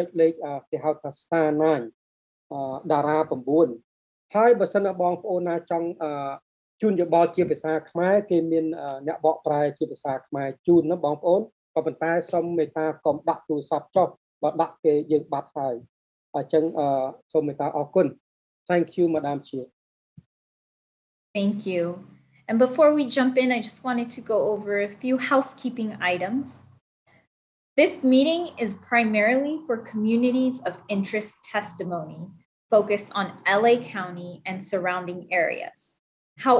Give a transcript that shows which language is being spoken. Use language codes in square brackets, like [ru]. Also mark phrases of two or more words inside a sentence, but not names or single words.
[km] លេខគេហៅថា star 9 តារា 9 ហើយបើសិនបងប្អូនណាចង់ជួនយោបល់ជាភាសាខ្មែរគេមានអ្នកបកប្រែជាភាសាខ្មែរជូនណាបងប្អូនក៏ប៉ុន្តែសូមមេត្តាកុំដាក់ទូរស័ព្ទចុះបើដាក់គេយើងបាត់ហើយអញ្ចឹងសូមមេត្តាអរគុណ [en] Thank you Madam Chair. Thank you. And before we jump in, I just wanted to go over a few housekeeping items. This meeting is primarily for communities of interest testimony focused on LA County and surrounding areas.